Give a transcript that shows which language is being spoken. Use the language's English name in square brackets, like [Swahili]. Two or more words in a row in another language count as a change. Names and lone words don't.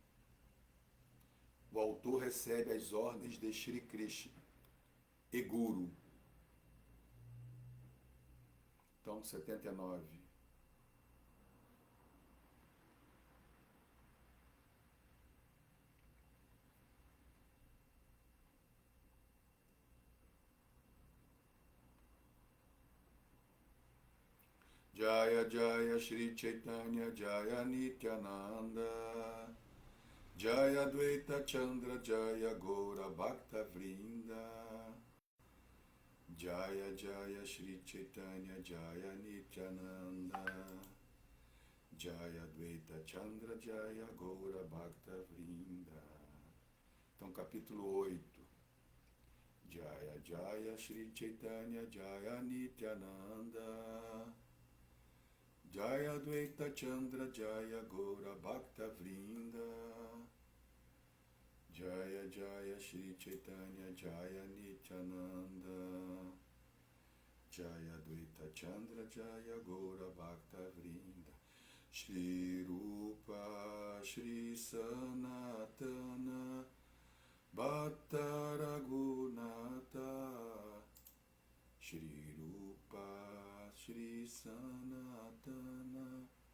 [Portuguese] O autor recebe as ordens de Shri Krishna e Guru. Então, 79. Jaya Jaya Shri Chaitanya Jaya Nityananda Jaya Dvaita Chandra Jaya Gora Bhakta Vrinda Jaya Jaya Shri Chaitanya Jaya Nityananda Jaya Dvaita Chandra Jaya Gora Bhakta Vrinda. Então, capítulo 8. Jaya Jaya Shri Chaitanya Jaya Nityananda Jaya Dvaita Chandra Jaya Gora Bhakta Vrinda Jaya Jaya Shri Chaitanya Jaya Nityananda Jaya Dvaita Chandra Jaya Gora Bhakta Vrinda Shri Rupa Shri Sanatana Bhatta Raghunatha Shri Rupa Shri Sanatana